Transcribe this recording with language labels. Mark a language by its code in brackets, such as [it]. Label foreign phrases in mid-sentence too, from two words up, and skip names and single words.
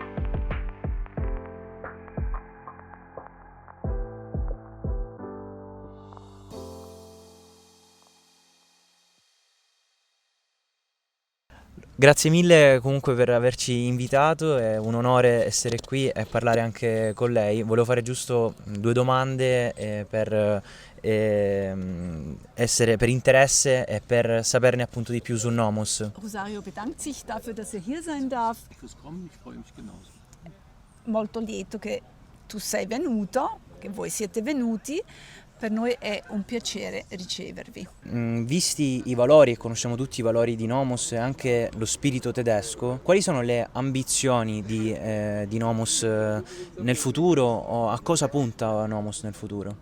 [it] Grazie mille comunque per averci invitato, è un onore essere qui e parlare anche con lei. Volevo fare giusto 2 domande per interesse e per saperne appunto di più su Nomos. [de] Rosario bedankt sich dafür, dass hier sein darf. Fürs Kommen, ich freue mich genauso. [it] Molto lieto che tu sei venuto, che voi siete venuti. Per noi è un piacere ricevervi. Visti i valori, e conosciamo tutti i valori di Nomos e anche lo spirito tedesco, quali sono le ambizioni di Nomos nel futuro, o a cosa punta Nomos nel futuro?